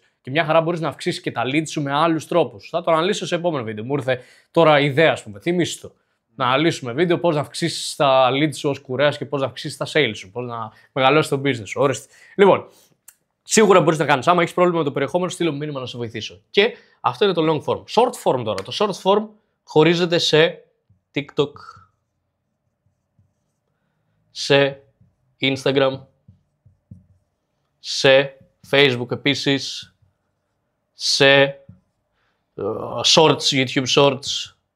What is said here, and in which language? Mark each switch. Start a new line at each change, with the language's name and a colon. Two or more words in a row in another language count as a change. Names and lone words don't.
Greek: Και μια χαρά μπορείς να αυξήσεις και τα leads σου με άλλους τρόπους. Θα το αναλύσω σε επόμενο βίντεο. Μου ήρθε τώρα ιδέα, ας πούμε. Θυμήσου το. Να αναλύσουμε βίντεο πώς να αυξήσεις τα leads σου ως κουρέας και πώς να αυξήσεις τα sales σου. Πώς να μεγαλώσεις το business σου. Ορίστε. Λοιπόν, σίγουρα μπορείς να κάνεις. Άμα έχεις πρόβλημα με το περιεχόμενο, στείλω μήνυμα να σε βοηθήσω. Και αυτό είναι το
English: long form. Short form
Greek: τώρα. Το
English: short form
Greek: χωρίζεται σε TikTok, σε Instagram, σε Facebook επίσης, σε Shorts, YouTube Shorts.